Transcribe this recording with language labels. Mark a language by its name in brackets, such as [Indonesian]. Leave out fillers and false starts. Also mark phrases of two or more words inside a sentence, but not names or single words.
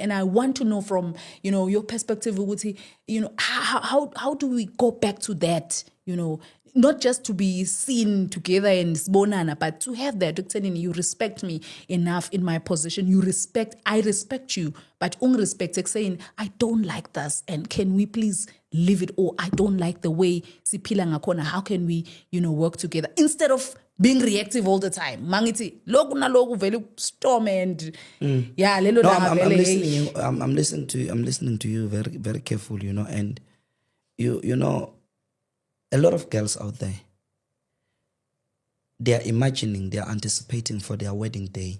[English] And I want to know from your perspective, how do we go back to that? Not just to be seen together and bonana, but to have that, you respect me enough in my position. I respect you, but respect saying, I don't like this, and can we please leave it? Or I don't like the way [Zulu] siphila ngakhona. [English] How can we, work together instead of being reactive all the time? [Zulu] Mangiti, loku na loku vele [English] storm and yeah, [Zulu] lelo [English] No, [Zulu] daba [English] I'm [Zulu] vele, [English] listening. I'm listening to you very, very careful. And you know. A lot of girls out there, they are anticipating for their wedding day.